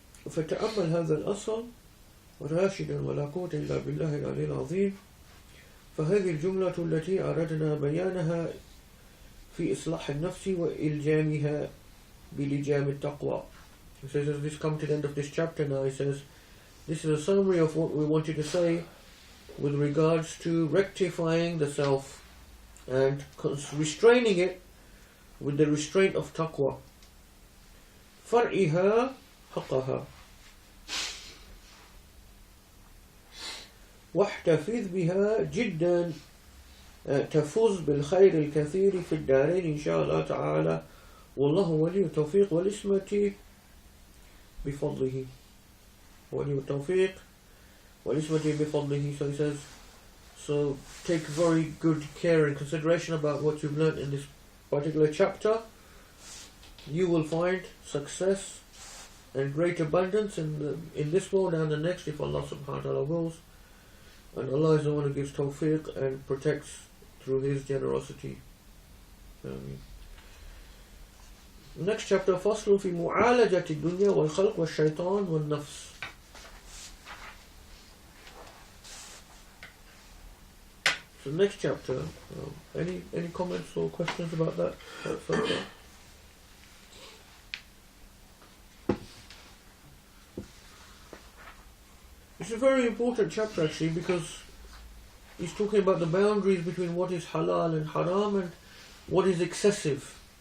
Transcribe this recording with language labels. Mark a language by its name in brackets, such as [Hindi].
[Arabic] فتأمل هذا الأصل راشدا ولا قوة إلا بالله العلي العظيم. فهذه الجملة التي أردنا بيانها في إصلاح النفس وإلجامها بلجام التقوى. [English] He says, as this come to the end of this chapter now, he says, this is a summary of what we wanted to say with regards to rectifying the self and restraining it with the restraint of taqwa. [Arabic] فرعها حقها واحتفظ بها جدا تفوز بالخير الكثير في الدارين إن شاء الله تعالى والله ولي التوفيق والإسمة بفضله ولي التوفيق والإسمة بفضله. [English] So he says, so take very good care and consideration about what you've learned in this particular chapter. You will find success and great abundance in this world and the next if Allah subhanahu wa ta'ala wills. And Allah is the one who gives tawfiq and protects through His generosity. Next chapter, [Arabic] فصل في معالجة الدنيا والخلق والشيطان والنفس. [English] So next chapter, any comments or questions about that so far? It's a very important chapter actually because he's talking about the boundaries between what is halal and haram and what is excessive.